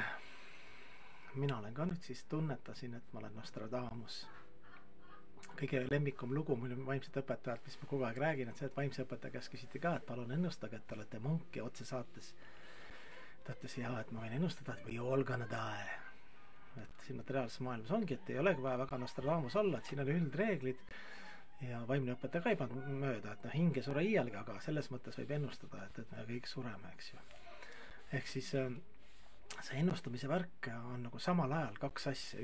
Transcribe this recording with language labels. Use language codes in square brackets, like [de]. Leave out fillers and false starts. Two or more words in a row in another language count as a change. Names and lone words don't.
[et] Mina olen ka nüüd siis tunnetasin, et ma olen Nostradamus. Kõige lemmikum lugu mul vaimset õpetajalt, mis ma kogu aeg räägin, et see, et vaimse õpetaja käest küsiti ka, et palun ennustage, et te olete munk ja otse saates. Ta ütles, et ma võin ennustada, et [en] we all gonna die. [et] et siin materiaalses maailmas ongi, et ei olegi vaja väga Nostradamus olla, et siin on üldreeglid ja vaimne õpetaja ka ei pannud mööda, et hing ei sure iialgi, aga selles mõttes võib ennustada, et me kõik sureme, eks ju. Ehk siis see ennustamise värk on nagu samal ajal kaks asja.